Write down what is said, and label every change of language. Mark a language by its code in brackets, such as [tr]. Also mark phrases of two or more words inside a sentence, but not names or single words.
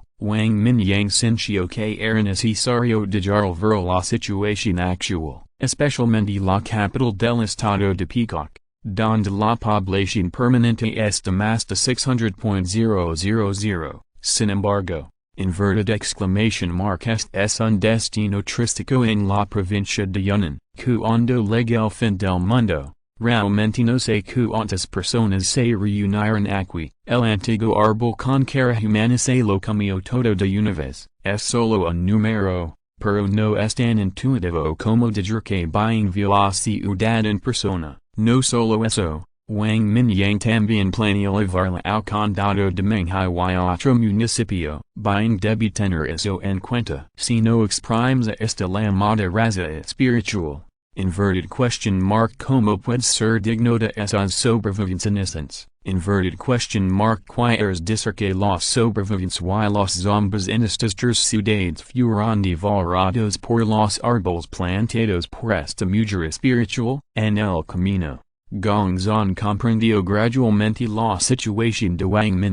[es] Wang Mingyang sintió que era necesario dejar ver la situación actual, especialmente la capital del estado de Peacock, donde la población permanente está más de 600.000. Sin embargo, [en] inverted exclamation mark [es] este es un destino turístico en la provincia de Yunnan, cuando llegue el fin del mundo. Realmente no sé cuántas personas se reunirán aquí, el antiguo árbol con cara humana se lo comió todo de una vez, es solo un número, pero no es tan intuitivo como decir que bien vio la ciudad en persona, no solo eso, Wang Mingyang también planeó llevarla al condado de Menghai y otro municipio, bien debe tener eso en cuenta. Si no exprimes esta llamada raza espiritual. [en] Inverted question mark [es] ¿cómo puede ser digno de esas sobrevivencias? [en] Inverted question mark [es] ¿quieres decir que los sobrevivientes y los zombies en estas tres ciudades fueron devorados por los árboles plantados por esta mujer espiritual? En el camino, Gongzon comprendió gradualmente la situación de Wang Mingyang.